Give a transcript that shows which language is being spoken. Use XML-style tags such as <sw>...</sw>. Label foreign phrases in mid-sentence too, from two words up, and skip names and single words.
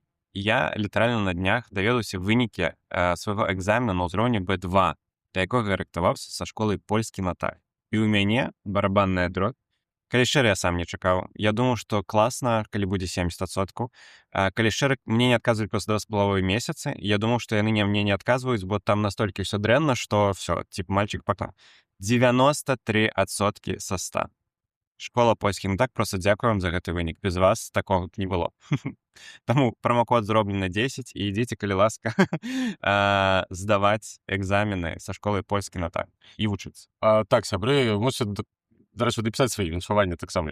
<be>Я літаральна на днях даведаўся вынікі свайго экзамена на ўзроўні B2, да якога рыхтаваўся са школай польскі наталь. І ў мяне</be> <ru>барабанная дробь.</ru> <be>Калі шчыра, я сам не чакаў. Я думаў, што класна, калі будзе 70%. Калі шчыра, мне не адказваюць праз 2,5 месяцы. Я думаў, што яны мне не адказваюць, бо там настолькі ўсё дрэнна, што всё,</be> <ru>типа, мальчик пока.</ru> <be>93% са 100. Школа польскім так, просто дзякую вам за гэты вынік. Без вас такога б не было. Таму промакод зроблены 10 і ідзіце, калі ласка, здаваць экзамены са школай польскі на так і вучыцца. Так, сябры мусяць, дарэчы, дапісаць свае віншаванні таксама.</be>